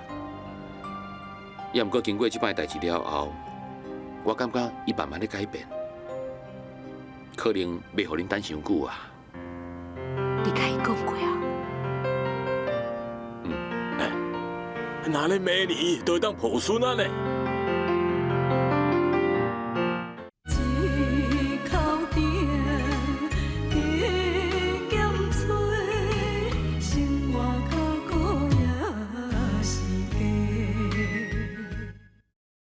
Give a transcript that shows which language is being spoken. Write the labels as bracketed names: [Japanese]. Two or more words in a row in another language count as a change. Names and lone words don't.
[Min Nan Chinese] 也毋过经过即摆代志了后，我感觉伊慢慢咧改变，可能袂互恁等伤久啊。你甲伊讲过啊？那咧明年都会当抱孙啊呢。一口鼎，加减吹，生活较苦也是假。